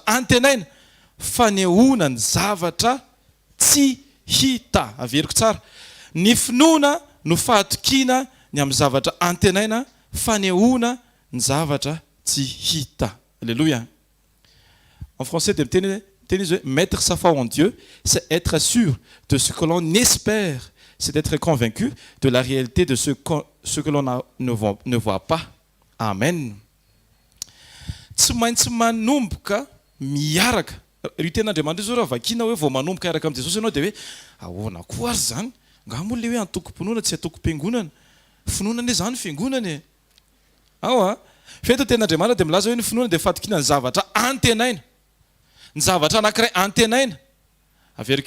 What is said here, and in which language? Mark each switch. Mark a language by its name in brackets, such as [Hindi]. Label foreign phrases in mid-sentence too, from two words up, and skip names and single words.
[Malagasy] antenaina fanehoana ny zavatra tsy hita averiko tsara ny finoana no fahatokiana ny amin'ny zavatra antenaina fanehoana ny zavatra tsy hita alleluia [French] en français [Malagasy] dia miteny izy hoe [French] mettre sa foi en Dieu c'est être sûr de ce que l'on espère c'est d'être convaincu de la réalité de ce que l'on ne voit pas [Malagasy] amen tsy maintsy manomboka miaraka io ten'Andriamanitra izy raha vakina hoe vao manomboka iaraka amin'i Jesosy ianao dia hoe ahoana koa ary zany ngambony le hoe antoko-pinoana tsy atoko-piangonana finoana anie zany fiangonana feto ten'Andriamanitra dia milaza hoe ny finoana dia fatokina ny zavatra antenaina ny zavatra anankiray antenaina averiko